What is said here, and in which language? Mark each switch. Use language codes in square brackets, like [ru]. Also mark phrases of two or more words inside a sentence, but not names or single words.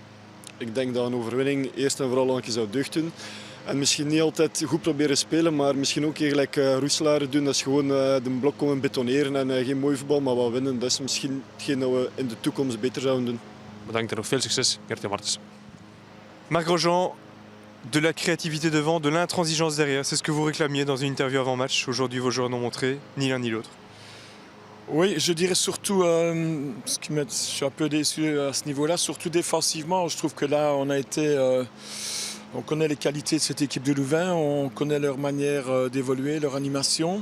[nl] Ik denk dat een overwinning eerst en vooral een keer zou deugd doen. En misschien niet altijd goed proberen spelen, maar misschien ook gelijk Roeselaar doen. Dat is gewoon de blok komen betoneren en geen mooi voetbal, maar wat winnen. Dat is misschien hetgeen dat we in de toekomst beter zouden doen. Bedankt en nog veel succes, Gert-Jan Martens. [fr] Marc Grosjean, de la créativité devant, de l'intransigeance derrière. C'est ce que vous réclamiez dans une interview avant match. Aujourd'hui, vos joueurs n'ont montré ni l'un ni l'autre. Oui, je dirais surtout, ce qui je suis un peu déçu à ce niveau-là, surtout défensivement. Je trouve que là, on connaît les qualités de cette équipe de Louvain, on connaît leur manière d'évoluer, leur animation.